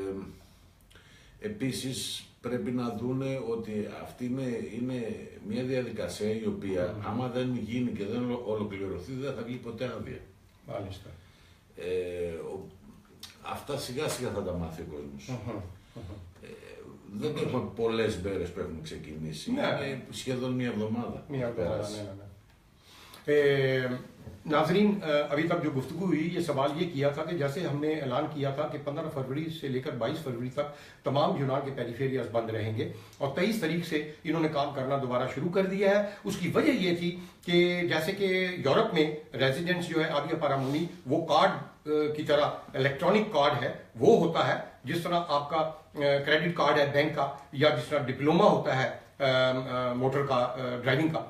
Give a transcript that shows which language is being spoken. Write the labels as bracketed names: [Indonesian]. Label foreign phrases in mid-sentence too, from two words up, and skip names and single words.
[Greek] Επίσης πρέπει να δούνε ότι αυτή είναι μια διαδικασία η οποία άμα δεν γίνει και δεν ολοκληρωθεί δεν θα βγει ποτέ άδεια. Μάλιστα. Αυτά σιγά σιγά θα τα μάθει ο κόσμος. Δεν έχουμε πολλές μέρες που έχουν ξεκινήσει. Είναι σχεδόν μια εβδομάδα. [Urdu] ناظرین، ابھی تک جو گفتگو ہوئی، یہ سوال یہ کیا تھا کہ جیسے ہم نے اعلان کیا تھا کہ 15 فروری سے لے کر 22 فروری تک تمام یونان کے پیریفیریاز بند رہیں گے اور 23 تاریخ سے انہوں نے کام کرنا دوبارہ شروع کر دیا ہے. اس کی وجہ یہ تھی کہ جیسے کہ یورپ میں ریزیڈنٹس جو ہے [Greek] άδεια παραμονής, [Urdu] وہ کارڈ کی طرح [English] electronic card [Urdu] ہے، وہ ہوتا ہے جس طرح آپ کا [English] credit card [Urdu] ہے بینک کا، یا جس طرح ڈپلومہ ہوتا ہے موٹر کا، ڈرائیونگ کا.